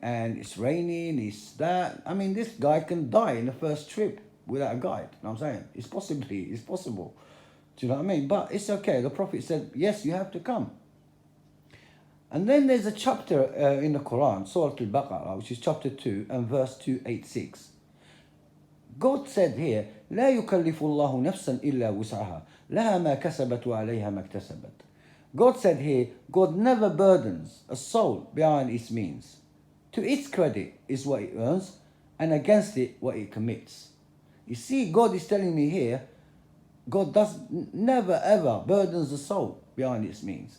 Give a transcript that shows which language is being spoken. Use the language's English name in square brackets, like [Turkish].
[English] And it's raining, it's that. I mean, this guy can die in the first trip without a guide. You know what I'm saying? It's possible. Do you know what I mean? But it's okay. The Prophet said, yes, you have to come. And then there's a chapter in the Quran, Surah Al-Baqarah, which is chapter 2 and verse 286. God said here, [Arabic] لا يكلف الله نفسا إلا وسعها لها ما كسبت وعليها ما اكتسبت. [English] God said here, God never burdens a soul behind its means. To its credit is what it earns, and against it what it commits. You see, God is telling me here, God never ever burdens the soul behind its means.